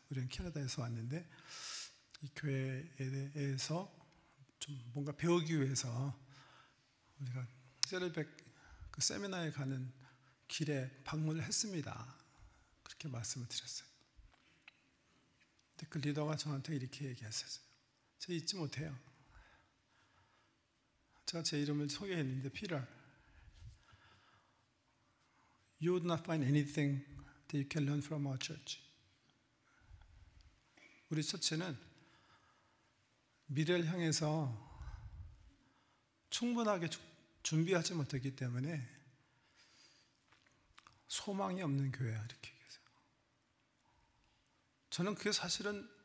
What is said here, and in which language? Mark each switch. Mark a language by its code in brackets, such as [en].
[ko] 우리는 캐나다에서 왔는데 이 교회에서 좀 뭔가 배우기 위해서 우리가 새들백 그 세미나에 가는 길에 방문을 했습니다. 그렇게 말씀을 드렸어요. 근데 그 리더가 저한테 이렇게 얘기했어요. 제가 잊지 못해요. 제가 제 이름을 소개했는데, [en] Peter, you would not find anything that you can learn from our church. [ko] 우리 처치는 미래를 향해서 충분하게 준비하지 못했기 때문에 소망이 없는 교회야, 이렇게 얘기해서. 저는 그게 사실은